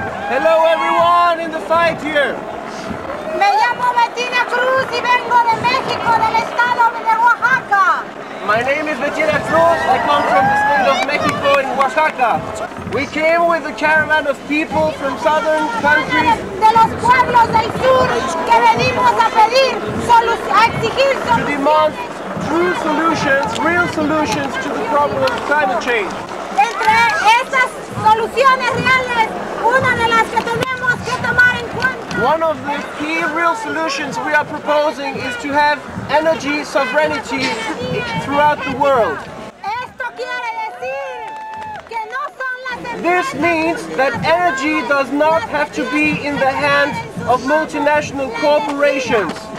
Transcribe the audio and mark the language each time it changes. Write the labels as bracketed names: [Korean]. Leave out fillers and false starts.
[English] Hello everyone in the fight here. [Spanish] Me llamo Bettina Cruz y vengo de México, del estado de Oaxaca. [English] My name is Bettina Cruz. I come from the state of Mexico in Oaxaca. We came with a caravan of people from southern countries. [Spanish] De los pueblos del sur que venimos a pedir, a exigir [English] to demand true solutions, real solutions to the problem of climate change. [Spanish] Entre estas soluciones reales, una de las que tenemos que tomar en cuenta. [English] One of the key real solutions we are proposing is to have energy sovereignty throughout the world. [Spanish] Esto quiere decir que no son las [English] This means that energy does not have to be in the hands of multinational corporations.